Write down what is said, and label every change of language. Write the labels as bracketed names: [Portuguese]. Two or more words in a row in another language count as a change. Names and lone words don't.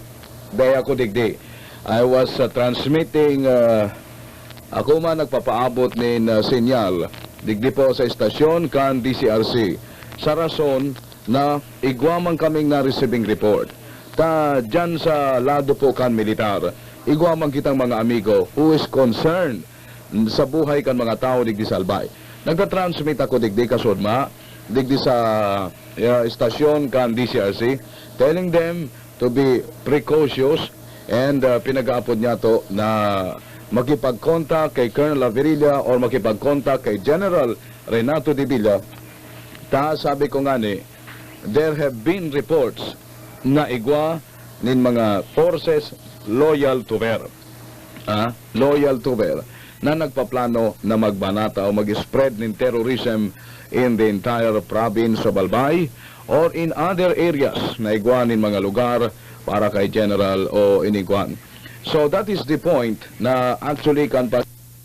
[Bikol] Day ako digdi. [English] I was transmitting, [Bikol] ako man nagpapaabot nin sinyal, digdi po sa istasyon kan DCRC. Sa rason na igwamang kaming na- [English] receiving report. [Bikol] Ta dyan sa lado po kan militar, igwamang kitang mga amigo [English] who is concerned [Bikol] sa buhay kan mga tao digdi sa Albay. Nagtatransmit ako digdi kasudma, digdi sa istasyon kan DCRC, [English] telling them to be precautious and [Bikol] pinag-aapod niya to na makipag-contact kay Colonel Averilla or makipag-contact kay General Renato De Villa. Sabi ko nga ni, [English] there have been reports [Bikol] na igwa nin mga [English] forces loyal to BER. Loyal to BER [Bikol] na nagpaplano na magbanata o mag-spread ng [English] terrorism in the entire province of Albay or in other areas [Bikol] na igwan nin mga lugar para kay General o inigwan. [English] So that is the point na actually kan